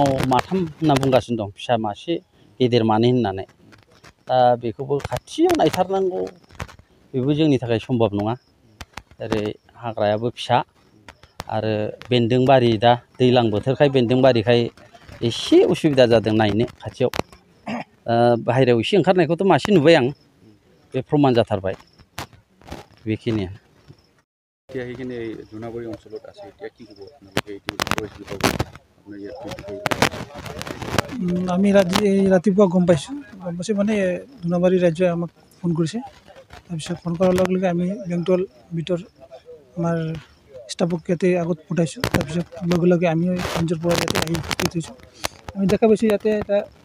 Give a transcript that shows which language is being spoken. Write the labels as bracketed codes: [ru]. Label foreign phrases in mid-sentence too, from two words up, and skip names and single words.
[brx] माथाम होनना बुंगासिनो दं फिसा मासे गेदेर मानै होननानै दा बेखौबो खाथियाव नायथारनांगौ बेबो जोंनि थाखाय सम्भब नङा ओरै हाग्रायाबो फिसा आरो बेन्दोंबारि दा दैज्लां बोथोरखाय बेन्दोंबारिखाय एसे उसुबिदा जादों नायनो खाथियाव बाहेरायाव एसे ओंखारनायखौथ' मासे नुबाय आं बे प्रमान जाथारबाय बेखिनियानो [as] সেইখিনি জোনাবাৰী অঞ্চলত আছে এতিয়া কি ক'ব আপোনালোকে এইটো আমি ৰাতিপুৱা গম পাইছোঁ মানে জোনাবাৰী ৰাজ্যই আমাক ফোন কৰিছে তাৰপিছত ফোন কৰাৰ লগে লগে আমি বেংটল বিটৰ আমাৰ ষ্টাফক ইয়াতে আগত পঠাইছোঁ তাৰপিছত লগে লগে আমি নিজৰ পৰা ইয়াতে আহি থৈছোঁ আমি দেখা পাইছোঁ ইয়াতে এটা